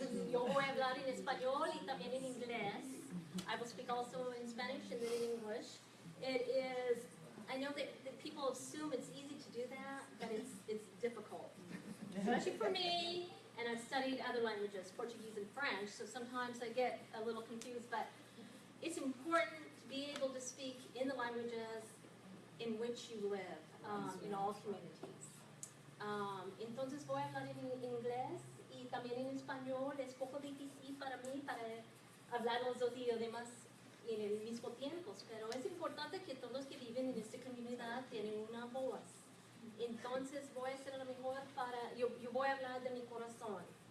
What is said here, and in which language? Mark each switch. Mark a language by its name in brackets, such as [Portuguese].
[Spanish] Yo voy a hablar en español y también en inglés. [English] I will speak also in Spanish and then in English. It is, I know that people assume it's easy to do that, but it's difficult. Especially for me, and I've studied other languages, Portuguese and French, so sometimes I get a little confused, but it's important to be able to speak in the languages in which you live, in all communities. [Spanish] Entonces voy a hablar en inglés y también en español. Es poco difícil para mí para hablar los dos idiomas en el mismo tiempo, pero es importante que todos los que viven en esta comunidad tienen una voz. Entonces voy a hacer lo mejor yo voy a hablar de mi corazón.